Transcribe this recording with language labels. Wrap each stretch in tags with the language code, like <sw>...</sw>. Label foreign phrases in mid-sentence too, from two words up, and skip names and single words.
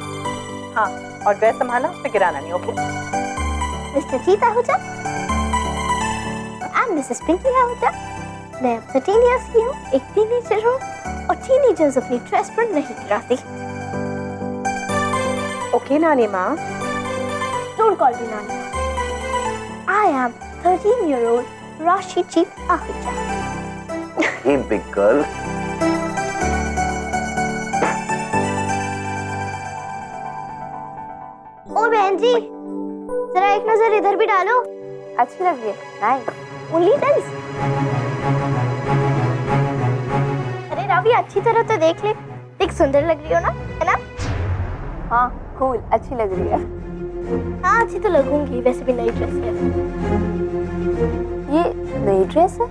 <hi>हाँ, और ड्रेस संभालना, उसमें गिराना नहीं। ओके</hi> <en>Mister Cheeta Ahuja, I am Mrs. Pinky Ahuja.</en> <hi>मैं अब 13 इयर्स की हूँ, एक टीनेजर हूँ और टीनेजर्स अपनी ड्रेस पर नहीं गिराती। ओके नानी माँ।</hi> <en>Don't call me Nani. I am 13-year-old Rashi Chief Ahuja. Hey big girl.</en> <hi>ओ बहन जी, जरा एक नजर इधर भी डालो। अच्छी लग रही है। नाइस।</hi> <en>Only nice.</en> <hi>अरे रावी अच्छी तरह तो देख ले, देख सुंदर लग रही हो ना, है ना? हाँ कूल, अच्छी लग रही है। हाँ अच्छी तो लगूंगी, वैसे भी नई ड्रेस है। ये नई ड्रेस है?</hi>